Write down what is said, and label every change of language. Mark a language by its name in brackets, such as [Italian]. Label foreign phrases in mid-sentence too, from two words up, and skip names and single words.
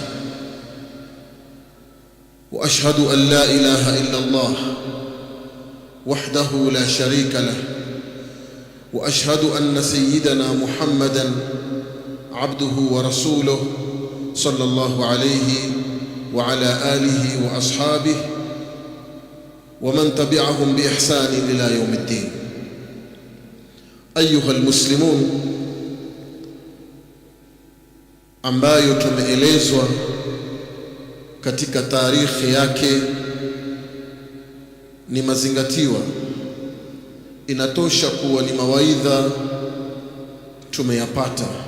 [Arabic] وأشهد أن لا إله إلا الله وحده لا شريك له، وأشهد أن سيدنا محمدًا عبده ورسوله صلى الله عليه وعلى آله وأصحابه ومن تبعهم بإحسان إلى يوم الدين. أيها المسلمون، [Swahili] ambayo tumeelezwa katika tarikhi yake ni mazingatiwa, inatosha kuwa ni mawaidha tumeyapata,